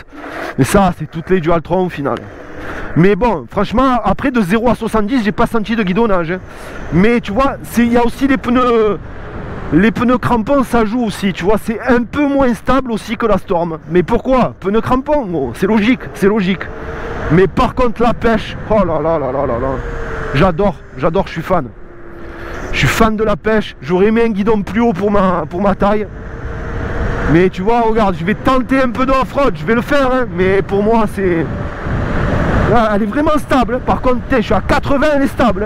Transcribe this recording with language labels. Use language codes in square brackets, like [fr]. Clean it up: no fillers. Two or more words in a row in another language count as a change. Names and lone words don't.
[fr] Mais ça, c'est toutes les Dualtron au final. Mais bon, franchement, après de 0 à 70, j'ai pas senti de guidonnage. Hein. Mais tu vois, il y a aussi les pneus crampons, ça joue aussi. Tu vois, c'est un peu moins stable aussi que la Storm. Mais pourquoi? Pneus crampons, oh, c'est logique, c'est logique. Mais par contre, la pêche, oh là là là là là là. J'adore, je suis fan. Je suis fan de la pêche, j'aurais aimé un guidon plus haut pour ma taille. Mais tu vois, regarde, je vais tenter un peu de off-road, je vais le faire, hein, mais pour moi c'est... Elle est vraiment stable, par contre, je suis à 80, elle est stable.